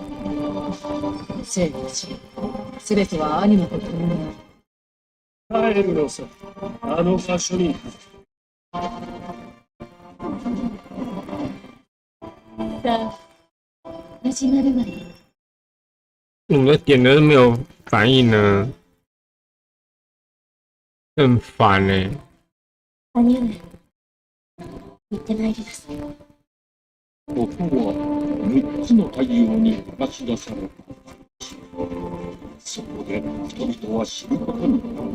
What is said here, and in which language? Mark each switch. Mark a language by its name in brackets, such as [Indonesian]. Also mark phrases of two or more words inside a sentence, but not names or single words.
[Japanese] 生たち、すべてはアニマと共にある。帰るのさ、あの場所に。さあ、始まるわよ。 [Chinese] 怎么点的都没有反应呢？很烦欸。 [Japanese] 兄上、行ってまいります。ここは6つの太陽に照らし出された。そこで人々は知ることになる。